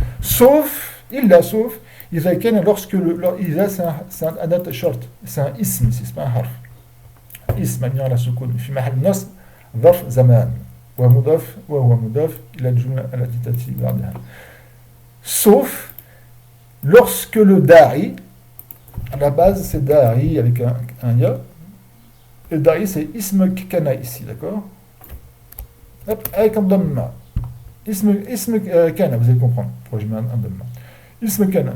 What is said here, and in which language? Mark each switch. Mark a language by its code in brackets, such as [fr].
[fr] Sauf, lorsque c'est un adat short, c'est un ism, c'est pas un harf. [ar] Ism, mabni ala sukun, fi mahal nasb, ظرف زمان ومضاف وهو مضاف إلى الجملة التي تأتي بعدها. [fr] Sauf lorsque le da'i, à la base c'est da'i avec un ya, et le da'i c'est ism kana ici, d'accord? Avec un dhamma. Ism kana, vous allez comprendre pourquoi je mets un dhamma. Ism kana.